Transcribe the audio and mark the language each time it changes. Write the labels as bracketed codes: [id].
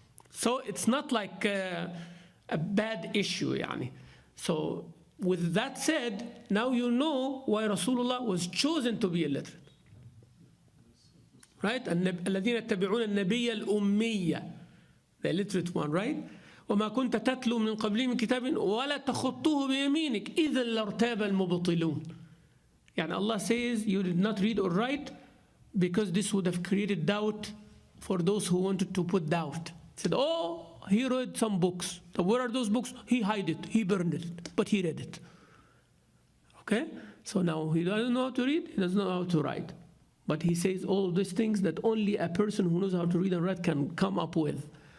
[en] So it's not like a bad issue, يعني. So with that said, now you know why Rasulullah was chosen to be illiterate. Right? [ar] الذين يتبعون النبي الأمية, [en] the illiterate one, right? [ar] وما كنت تتلو من قبله من كتاب ولا تخطوه بيمينك إذا لارتاب المبطلون. [en] يعني Allah says you did not read or write because this would have created doubt for those who wanted to put doubt. He said, oh, he read some books. So where are those books? He hid it, he burned it, but he read it. Okay? So now he doesn't know how to read, he doesn't know how to write. But he says all these things that only a person who knows how to read and write can come up with.